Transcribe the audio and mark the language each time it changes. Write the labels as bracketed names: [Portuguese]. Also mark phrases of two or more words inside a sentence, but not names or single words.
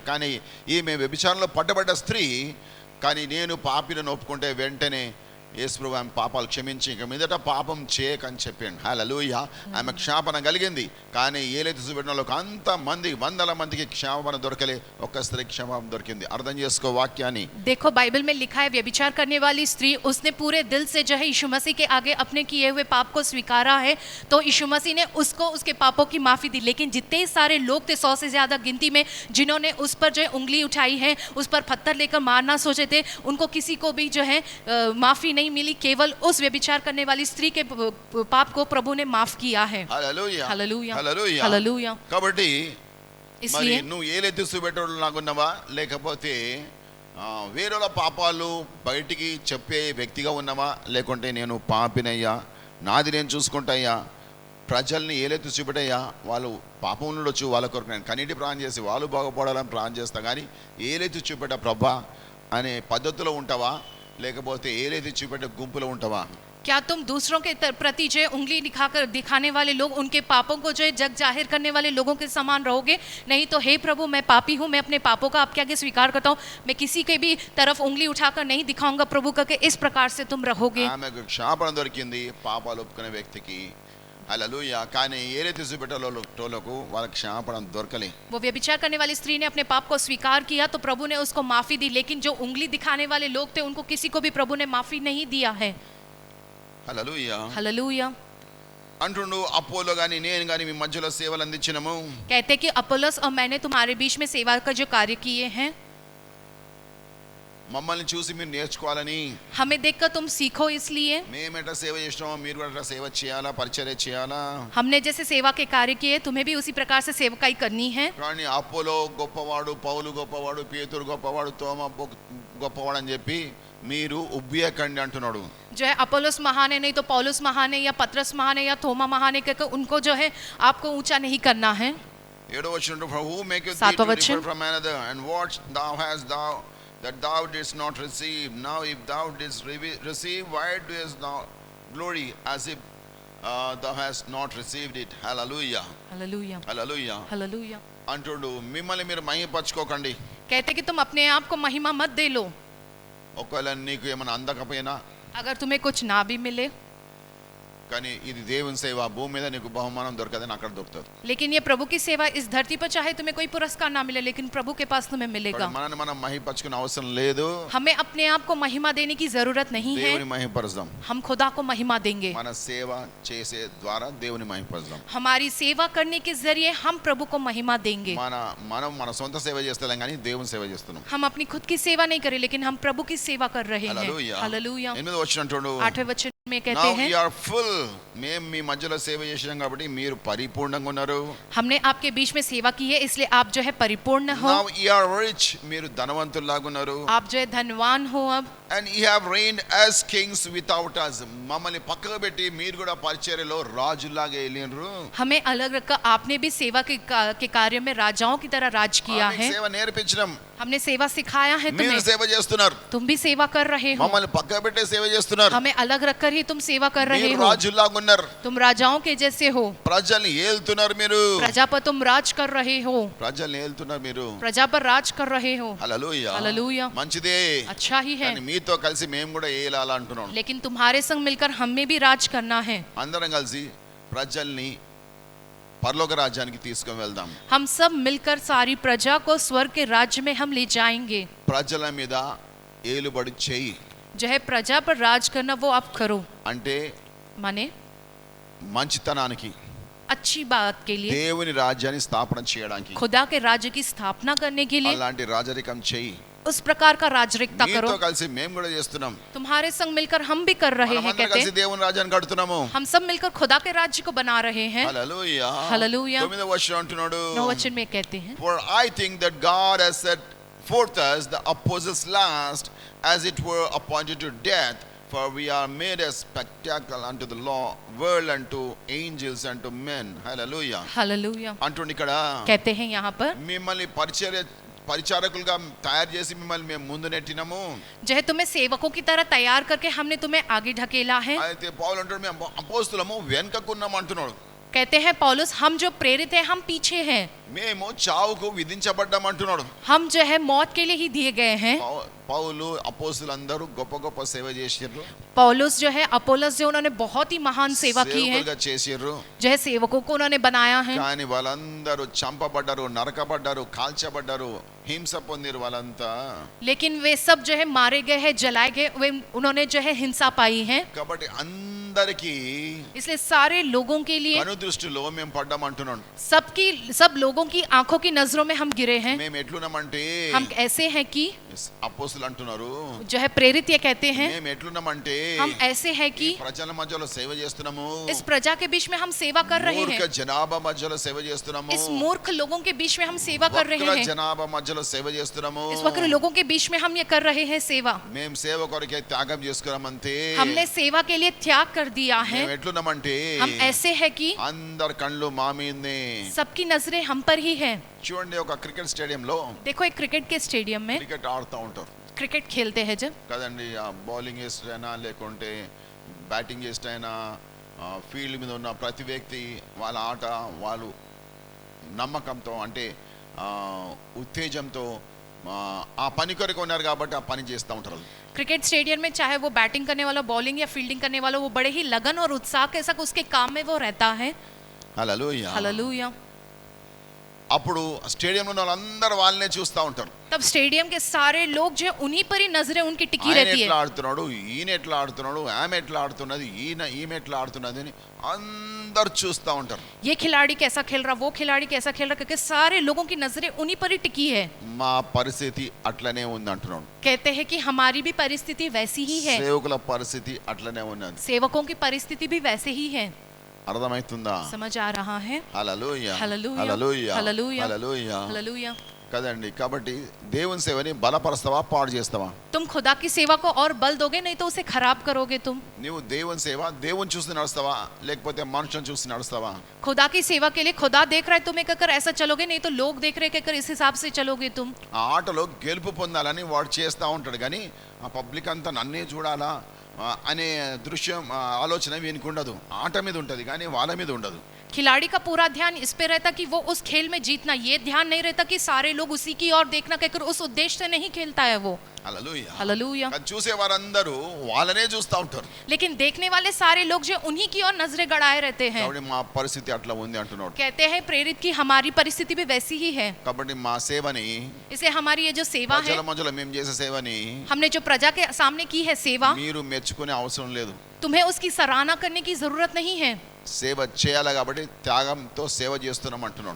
[Telugu] కానీ ఈమె వ్యభిచారంలో పట్టబడ్డ స్త్రీ, కానీ నేను పాపిలను ఒప్పుకుంటే వెంటనే యేసు ప్రభు ఆమె పాపాలు క్షమించి ఇక మీదట పాపం చేయకని చెప్పాడు. హల్లెలూయా. ఆమె క్షమాపణ కలిగింది. కానీ ఏలైతే చూపెట్టిన వాళ్ళకి అంత మంది వందల మందికి క్షమాపణ దొరకలే, ఒక్క స్త్రీకి క్షమాపణ దొరికింది. అర్థం చేసుకో వాక్యాన్ని. [Hindi] देखो बाइबल में लिखा है व्यभिचार करने वाली स्त्री, उसने पूरे दिल से जो है यीशु मसीह के आगे अपने किए हुए पाप को स्वीकारा है, तो यीशु मसीह ने उसको उसके पापों की माफ़ी दी। लेकिन जितने सारे लोग थे 100 से ज़्यादा गिनती में, जिन्होंने उस पर जो है उंगली उठाई है, उस पर पत्थर लेकर मारना सोचे थे, उनको किसी को भी जो है माफ़ी नहीं मिली। केवल उस व्यभिचार करने वाली स्त्री के पाप को प्रभु ने माफ़ किया है। [Telugu] హల్లెలూయా. [Hindi] हालेलुया [Telugu] హల్లెలూయా. [Hindi] हालेलुया। [Telugu] కాబట్టి మరి [Hindi] इसलिए [Telugu] నువ్వు ఏలైతే చూపెట్టడం లాగున్నావా, లేకపోతే వేరేల పాపాలు బయటికి చెప్పే వ్యక్తిగా ఉన్నావా, లేకుంటే నేను పాపినయ్యా, నాది నేను చూసుకుంటాయ్యా, ప్రజల్ని ఏలైతే చూపెట్టయ్యా, వాళ్ళు పాపం ఉండొచ్చు, వాళ్ళ కొరకు నేను కన్నీటి ప్రాణం చేసి వాళ్ళు బాగుపడాలని ప్రాణం చేస్తా, కానీ ఏలైతే చూపెట్ట ప్రభా అనే పద్ధతిలో ఉంటావా, లేకపోతే ఏలైతే చూపెట్టే గుంపులో ఉంటావా? [Hindi] क्या तुम दूसरों के प्रति जो है उंगली दिखाने वाले लोग, उनके पापों को जो है जग जाहिर करने वाले लोगों के समान रहोगे? नहीं तो हे प्रभु, मैं पापी हूँ, मैं अपने पापों का आपके आगे स्वीकार करता हूँ, मैं किसी के भी तरफ उंगली उठाकर नहीं दिखाऊंगा प्रभु करके, इस प्रकार से तुम रहोगे। [Telugu] ఆమెకు క్షమాపణ దొరికింది పాపాలు ఒప్పుకునే వ్యక్తికి. హల్లెలూయా. కానీ ఏలైతే చూపెట్టోళ్ళకు వాళ్ళకి క్షమాపణ దొరకలే. [Hindi] वो व्यभिचार करने वाली स्त्री ने अपने पाप को स्वीकार किया तो प्रभु ने उसको माफी दी, लेकिन जो उंगली दिखाने वाले लोग थे उनको किसी को भी प्रभु ने माफी नहीं दिया है। [Telugu] హల్లెలూయా. [Hindi] हालेलुया। [Telugu] అంటుండు అపోలో గాని నేను గాని మీ మధ్యలో సేవలు అందించినము. [Hindi] कहते कि अपोलोस और मैंने तुम्हारे बीच में सेवा का जो कार्य किए हैं, [Telugu] మమ్మల్ని చూసి మీరు నేర్చుకోవాలని, [Hindi] हमें देखकर तुम सीखो, इसलिए [Telugu] మేమెట సేవ చేసినామో మీరు కూడా సేవ చేయాలా, పరిచర్య చేయాలా. [Hindi] हमने जैसे सेवा के कार्य किए तुम्हें भी उसी प्रकार से सेवकाई करनी है। [Telugu] కానీ అపోలో గొప్పవాడు, పౌలు గొప్పవాడు, పేతురు గొప్పవాడు, తోమ గొప్పవాడు అని చెప్పి మీరు ఉబ్బియకండి అంటున్నాడు. [Hindi] जो है अपोलोस महान है, नहीं तो पौलुस महान है, या पत्रस महान है, या थोमा महान है, कहकर उनको जो है आपको ऊंचा नहीं करना है। [Telugu] 7వ వచనం, [English] for who maketh thee [Hindi] सातवां [English] to [Hindi] वचन। [English] differ from another, and what thou hast thou that thou didst not receive? Now if thou didst receive, why doest thou glory as if thou hast not received it? Hallelujah. [Hindi] हालेलुया [English] Hallelujah. [Hindi] हालेलुया। [Telugu] అంటుడు మిమ్మల్ని మీరు మహిమపరచుకోకండి. [Hindi] कहते कि तुम अपने आप को महिमा मत दे लो। [Telugu] ఒకవేళ నీకు ఏమైనా అందకపోయినా, [Hindi] अगर तुम्हें कुछ ना भी मिले, [Telugu] కానీ ఇది దేవుని సేవ, భూమి మీద నీకు బహుమానం దొరకదని అక్కడ దొరుకుతుంది. [Hindi] लेकिन ये प्रभु की सेवा इस धरती पर चाहे तुम्हें कोई पुरस्कार ना मिले, लेकिन प्रभु के पास तुम्हें मिलेगा। [Telugu] మనల్ని మనం మహిమపరచుకునే అవసరం లేదు. [Hindi] हमें अपने आप को महिमा देने की जरूरत नहीं है, [Telugu] దేవుని మహిమపరచుదాం. [Hindi] हम खुदा को महिमा देंगे। [Telugu] మన సేవ చేసే ద్వారా దేవుని మహిమపరచుదాం. [Hindi] हमारी सेवा करने के जरिए हम प्रभु को महिमा देंगे। [Telugu] మనం మన సొంత సేవ చేస్తలేం కానీ దేవుని సేవ చేస్తున్నాం. [Hindi] हम अपनी खुद की सेवा नहीं करें, लेकिन हम प्रभु की सेवा कर रहे हैं। [Telugu] హల్లెలూయా. [Hindi] हालेलुया। [Telugu] 8వ వచనం అంటాడు, [Hindi] 8वें वचन में कहते [English] Now [Hindi] हैं, [English] you are full. [Telugu] మేము మీ మధ్యలో సేవ చేసాం కాబట్టి మీరు పరిపూర్ణంగా ఉన్నారు. [Hindi] हमने आपके बीच में सेवा की है, इसलिए आप जो है परिपूर्ण हो। [English] Now you are rich. [Telugu] మీరు ధనవంతుల్లాగా ఉన్నారు. [Hindi] आप जो है धनवान हो अब। [English] And you have reigned as kings without us. [Telugu] మమ్మల్ని పక్కకు పెట్టి మీరు కూడా పరిచర్యలో రాజులాగా వెళ్ళినరు. [Hindi] हमें अलग रखकर आपने भी सेवा के कार्य में राजाओं की तरह राज किया है। [Telugu] సేవ నేర్పించడం, [Hindi] हमने सेवा सिखाया है [Telugu] మీరు [Hindi] तुम्हें, [Telugu] సేవ చేస్తున్నారు. [Hindi] तुम भी सेवा कर रहे हो। [Telugu] మమ్మల్ని పక్కకు పెట్టే సేవ చేస్తున్నారు. [Hindi] हमें अलग रखकर ही तुम सेवा कर रहे [Telugu] మీరు [Hindi] हो। [Telugu] రాజులాగా ఉన్నారు. [Hindi] तुम राजाओं के जैसे हो, [Telugu] ప్రజల్ని ఏలుతున్నారు మీరు. [Hindi] प्रजा पर तुम राज कर रहे हो, [Telugu] ప్రజల్ని ఏలుతున్నారు మీరు. [Hindi] प्रजा पर राज कर रहे हो। [Telugu] హల్లెలూయా. [Hindi] हालेलुया। [Telugu] మంచిదే. [Hindi] अच्छा ही है, [Telugu] కానీ మీతో కలిసి మేము కూడా ఏలాలా అంటున్నాం. [Hindi] लेकिन तुम्हारे संग मिलकर हमें भी राज करना है। [Telugu] అందరం కలిసి ప్రజల్ని పరలోక రాజ్యానికి తీసుకొని వెళ్దాం. [Hindi] हम सब मिलकर सारी प्रजा को स्वर्ग के राज्य में हम ले जाएंगे। [Telugu] ప్రజల మీద ఏలుబడి చేయి [Hindi] जो है प्रजा पर राज करना, वो आप करो। [Telugu] అంటే [Hindi] माने [Telugu] మంచితనానికి, [Hindi] अच्छी बात के लिए, [Telugu] దేవుని రాజ్యాన్ని స్థాపన చేయడానికి [Hindi] खुदा के राज्य की स्थापना करने के लिए [Telugu] అలాంటి రాజరికం చేయి. [Hindi] उस प्रकार का राजरिकता करो। [Telugu] మీతో కలిసి మేము కూడా చేస్తున్నాం. [Hindi] तुम्हारे संग मिलकर हम भी कर रहे हैं। [Telugu] మనమందరం [Hindi] कहते [Telugu] కలిసి [Hindi] हैं, [Telugu] దేవుని రాజ్యాన్ని కడుతున్నాము. [Hindi] हम सब मिलकर खुदा के राज्य को बना रहे हैं। [Telugu] హల్లెలూయా. హల్లెలూయా. 9వ వచనం అంటున్నాడు, [Hindi] 9 वचन में कहते हैं, [English] For I think that God has set forth us the apostles last, as it were appointed to death, for we are made a spectacle unto the law, world unto angels unto men. Hallelujah. [Hindi] हालेलुया। [Telugu] అంటుండి ఇక్కడ [Hindi] कहते हैं यहाँ पर, [Telugu] మిమ్మల్ని పరిచారకులుగా తయారు చేసి మిమ్మల్ని మేము ముందు నెట్టినాము. [Hindi] जो है तुम्हें सेवकों की तरह तैयार करके हमने तुम्हें आगे ढकेला है। [Telugu] అయితే పౌలు అంటాడు మేము అపోస్తులము వెనుకకున్నాము అంటున్నాడు. [Hindi] कहते हैं पौलुस, हम जो प्रेरित हैं हम पीछे हैं, [Telugu] మేము చావుకు విధించబడ్డామంటున్నాడు. [Hindi] हम जो है मौत के लिए ही दिए गए हैं। [Telugu] పౌలు అపోస్తులందరూ గొప్ప గొప్ప సేవ చేసిర్రు, [Hindi] पौलुस जो है, अपोलोस जो उन्होंने बहुत ही महान सेवा की है, [Telugu] సేవకులుగా చేసిర్రు. [Hindi] जो है सेवकों को उन्होंने बनाया है, [Telugu] కానీ వాళ్ళందరూ చంపబడ్డారు, నరకబడ్డారు, కాల్చబడ్డారు, హింస పొందిరు వాళ్ళంతా. [Hindi] लेकिन वे सब जो है मारे गए हैं, जलाए गए, वे उन्होंने जो है हिंसा पाई है। [Telugu] కాబట్టి అందరికీ [Hindi] इसलिए सारे लोगों के लिए, [Telugu] కను దృష్టిలో మేము పడ్డామంటున్నాడు. [Hindi] सब लोगों की आंखों की नजरों में हम गिरे हैं। [Telugu] మేము ఎట్లున్నామంటే [Hindi] हम ऐसे हैं कि [Telugu] అపోస్తులు అంటున్నారు, [Hindi] जो है प्रेरित ये कहते हैं, [Telugu] మేము ఎట్లున్నామంటే [Hindi] हम ऐसे हैं कि [Telugu] ప్రజల మధ్యలో సేవ చేస్తున్నాము, [Hindi] इस प्रजा के बीच में हम सेवा कर रहे [Telugu] మూర్ఖ [Hindi] हैं, [Telugu] జనాభా మధ్యలో సేవ చేస్తున్నాము, [Hindi] इस मूर्ख लोगों के बीच में हम सेवा कर रहे [Telugu] వక్ర [Hindi] हैं, [Telugu] జనాభా మధ్యలో సేవ చేస్తున్నాము. [Hindi] इस वक्र लोगों के बीच में हम ये कर रहे हैं सेवा। [Telugu] మేము సేవ కొరకే త్యాగం చేసుకున్నామంతే. [Hindi] हमने सेवा के लिए त्याग कर दिया है। [Telugu] మేము ఎట్లున్నామంటే [Hindi] हम ऐसे हैं कि [Telugu] అందరి కళ్ళు మా మీదనే. [Hindi] सबकी नजरें हम पर ही है। [Telugu] చూడండి, ఒక [English] cricket stadium [Hindi] देखो एक क्रिकेट के स्टेडियम में [Telugu] క్రికెట్ ఆడుతూ ఉంటారు [Hindi] क्रिकेट खेलते हैं जब, [Telugu] కదండి. ఆ బౌలింగ్ వేస్టైనా లేకుంటే బ్యాటింగ్ వేస్టైనా ఫీల్డ్ మీద ఉన్న ప్రతి వ్యక్తి వాళ్ళ ఆట వాళ్ళు నమ్మకంతో, అంటే ఉత్తేజంతో ఆ పని కొరకు ఉన్నారు కాబట్టి ఆ పని చేస్తూ ఉంటారు. [English] cricket stadium [Hindi] में चाहे वो बैटिंग करने वाला, बॉलिंग या फील्डिंग करने वाला, वो बड़े ही लगन और उत्साह के साथ उसके काम में वो रहता है। [Telugu] హల్లెలూయా. [Hindi] हालेलुया। [Telugu] అప్పుడు స్టేడియంలో ఉన్న వాళ్ళందరూ వాళ్ళనే చూస్తూ ఉంటారు. [Hindi] तब स्टेडियम के सारे लोग जो है उन्हीं पर ही नजरें उनकी टिकी [Telugu] ఆయన [Hindi] रहती [Telugu] ఎట్లా [Hindi] है। [Telugu] ఆడుతున్నాడు, ఈయన ఎట్లా ఆడుతున్నాడు, ఆమె ఎట్లా ఆడుతున్నది, ఈమె ఎట్లా ఆడుతున్నది అని అందరు చూస్తూ ఉంటారు. [Hindi] ये खिलाड़ी कैसा खेल रहा, वो खिलाड़ी कैसा खेल रहा, क्योंकि सारे लोगों की नजरें उन्हीं पर ही टिकी है। [Telugu] మా పరిస్థితి అట్లనే ఉంది అంటున్నాడు. [Hindi] कहते हैं कि हमारी भी परिस्थिति वैसी ही है, [Telugu] సేవకుల పరిస్థితి అట్లనే ఉన్నది. [Hindi] सेवकों की परिस्थिति भी वैसे ही है। [Telugu] అర్థమవుతుందా? [Hindi] समझ आ रहा है? [Telugu] హల్లెలూయా, [Hindi] हालेलुया, [Telugu] హల్లెలూయా, [Hindi] हालेलुया, [Telugu] హల్లెలూయా. [Hindi] हालेलुया। [Telugu] కదండి. కాబట్టి దేవుని సేవని బలపరుస్తావా, పాడు చేస్తావా? [Hindi] तुम खुदा की सेवा को और बल दोगे, नहीं तो उसे खराब करोगे तुम। [Telugu] నువ్వు దేవుని సేవ దేవుని చూసి నడుస్తావా, లేకపోతే మనుషులను చూసి నడుస్తావా? [Hindi] खुदा की सेवा के लिए खुदा देख रहा है तुम्हें कहकर ऐसा चलोगे, नहीं तो लोग देख रहे कहकर इस हिसाब से चलोगे तुम। [Telugu] ఆ ఆటలో గెలుపు పొందాలని వాడు చేస్తూ ఉంటాడు, కానీ ఆ పబ్లిక్ అంతా నన్నే చూడాలా అనే దృశ్యం ఆలోచన వీనికి ఉండదు. ఆట మీద ఉంటుంది కానీ వాళ్ళ మీద ఉండదు. [Hindi] खिलाड़ी का पूरा ध्यान इस पे रहता कि वो उस खेल में जीतना, ये ध्यान नहीं रहता कि सारे लोग उसी की ओर देखना कहकर उस उद्देश्य से नहीं खेलता है वो। [Telugu] హల్లెలూయా. [Hindi] हालेलुया। [Telugu] అది చూసే వారందరూ వాళ్ళనే చూస్తూ ఉంటారు. [Hindi] लेकिन देखने वाले सारे लोग जो उन्हीं की ओर नजरें गड़ाए रहते हैं। [Telugu] కాబట్టి మా పరిస్థితి అట్లా ఉంది అంటున్నాడు. [Hindi] कहते हैं प्रेरित की हमारी परिस्थिति भी वैसी ही है। [Telugu] కాబట్టి మా సేవని, [Hindi] इसे हमारी ये जो सेवा है, [Telugu] ప్రజల మధ్యలో మేము చేసే సేవని [Hindi] हमने जो प्रजा के सामने की है सेवा, [Telugu] మీరు మెచ్చుకునే అవసరం లేదు. [Hindi] तुम्हें उसकी सराहना करने की जरूरत नहीं है। [Telugu] సేవ చేయాలి కాబట్టి త్యాగంతో సేవ చేస్తున్నాం అంటున్నాడు.